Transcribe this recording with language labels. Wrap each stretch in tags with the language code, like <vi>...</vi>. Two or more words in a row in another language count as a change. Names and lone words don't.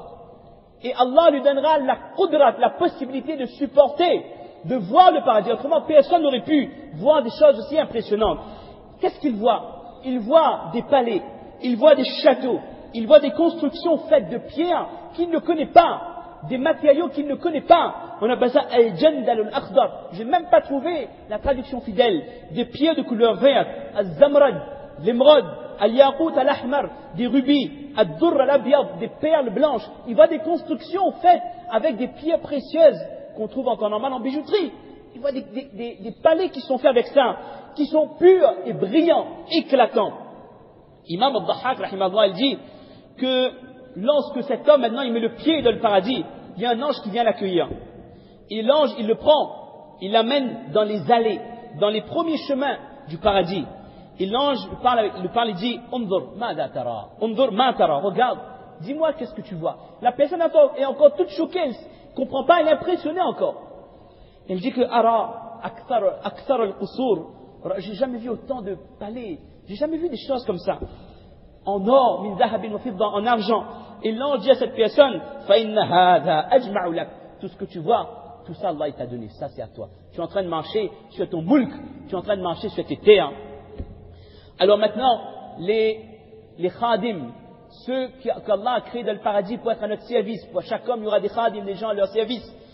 <fr>Et Allah lui donnera la possibilité de supporter, de voir le paradis. Autrement, personne n'aurait pu voir des choses aussi impressionnantes. Qu'est-ce qu'il voit? Il voit des palais, il voit des châteaux, il voit des constructions faites de pierres qu'il ne connaît pas, des matériaux qu'il ne connaît pas. On appelle ça</fr> <ar>الجندل الأخضر.</ar> <fr>Je n'ai même pas trouvé la traduction fidèle. Des pierres de couleur verte, al-zamrad, l'émeraude,</fr> <ar>الياقوت الأحمر,</ar> <fr>des rubis,</fr> <ar>الدر الأبيض,</ar> <fr>des perles blanches. Il voit des constructions faites avec des pierres précieuses qu'on trouve en temps normal en bijouterie. Il voit des palais qui sont faits avec ça, qui sont purs et brillants, éclatants. Imam al-Dhahhak, rahimahullah, il dit que lorsque cet homme, maintenant, il met le pied dans le paradis, il y a un ange qui vient l'accueillir. Et l'ange, il le prend, il l'amène dans les allées, dans les premiers chemins du paradis. Et l'ange lui parle, il dit,</fr> <ar>انظر ماذا ترى انظر ما ترى,</ar> <fr>regarde, dis-moi qu'est-ce que tu vois. La personne est encore toute choquée, elle ne comprend pas, elle est impressionnée encore. Elle dit que,</fr> <ar>أرى أكثر القصور,</ar> <fr>j'ai jamais vu autant de palais, j'ai jamais vu des choses comme ça. En or,</fr> <ar>من ذهب وفضة,</ar> <fr>en argent. Et l'ange dit à cette personne,</fr> <ar>فإن هذا أجمع لك.</ar> <fr>Tout ce que tu vois, tout ça Allah t'a donné, ça c'est à toi. Tu es en train de marcher sur ton mulk, tu es en train de marcher sur tes terres. Alors maintenant, les khadim, ceux qu'Allah a créés dans le paradis pour être à notre service, pour chaque homme il y aura des khadim, des gens à leur service.</fr>